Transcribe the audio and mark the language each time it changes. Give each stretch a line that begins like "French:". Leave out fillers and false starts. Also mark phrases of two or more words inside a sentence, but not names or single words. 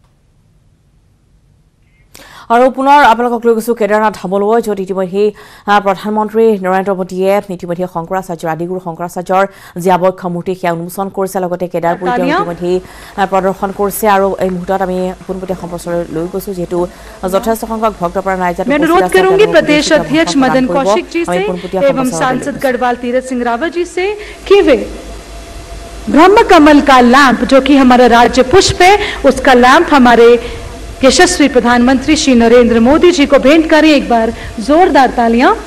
Assamese: আৰু পুনৰ আপোনালোকক লৈ গৈছোঁ কেদাৰনাথ ধামলৈ য'ত ইতিমধ্যে প্ৰধানমন্ত্ৰী নৰেন্দ্ৰ মোদীয়ে ইতিমধ্যে শংকৰাচাৰ্যৰ আদিগুৰু শংকৰাচাৰ্যৰ যি আৱক্ষ মূৰ্তি সেয়া উন্মোচন কৰিছে লগতে কেদাৰপুৰীত ইতিমধ্যে প্ৰদৰ্শন কৰিছে আৰু এই মুহূৰ্তত আমি পোনপটীয়া সম্প্ৰচাৰ লৈ গৈছোঁ যিহেতু যথেষ্ট সংখ্যক ভক্তপ্ৰাণ ৰাইজে
Hindi: मैं अनुरोध करूंगी प्रदेश अध्यक्ष मदन कौशिक जी से एवं सांसद गढ़वाल तीरथ सिंह रावत जी से कि वे ब्रह्म कमल का लैंप जो कि हमारा राज्य पुष्प है उसका लैंप हमारे यशस्वी प्रधानमंत्री श्री नरेंद्र मोदी जी को भेंट करें एक बार जोरदार तालियां